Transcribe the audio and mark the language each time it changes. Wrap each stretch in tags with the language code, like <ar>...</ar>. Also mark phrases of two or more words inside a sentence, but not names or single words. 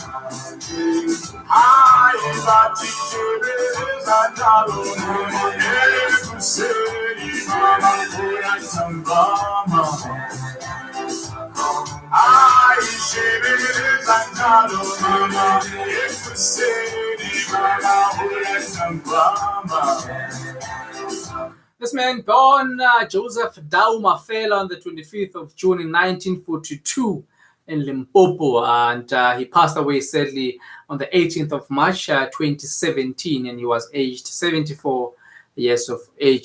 <zu>Ai, Bati, Shebeleza Njalo, Ekuseni, Sambama. Ai, Shebeleza Njalo, Ekuseni, Sambama.</zu> <en>This man, born Joseph Dauma, fell on the 25th of June in 1942 in Limpopo, and he passed away sadly on the 18th of March 2017, and he was aged 74 years of age.</en>